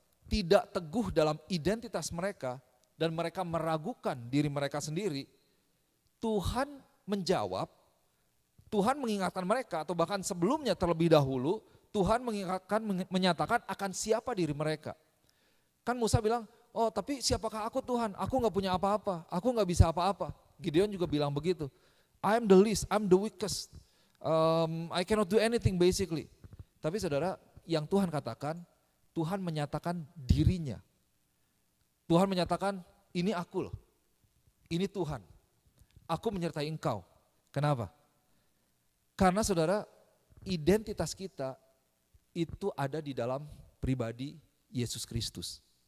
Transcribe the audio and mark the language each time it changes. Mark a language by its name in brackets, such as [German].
[Indonesian] tidak teguh dalam identitas mereka dan mereka meragukan diri mereka sendiri, Tuhan menjawab, Tuhan mengingatkan mereka atau bahkan sebelumnya terlebih dahulu Tuhan menyatakan akan siapa diri mereka. Kan Musa bilang, oh tapi siapakah aku Tuhan? Aku gak punya apa-apa, aku gak bisa apa-apa. Gideon juga bilang begitu. [English] I am the least, I'm the weakest. I cannot do anything basically. [Indonesian] Tapi saudara, yang Tuhan katakan, Tuhan menyatakan dirinya. Tuhan menyatakan, ini aku loh, ini Tuhan. Aku menyertai engkau. Kenapa? Karena saudara, identitas kita itu ada di dalam pribadi Yesus Kristus.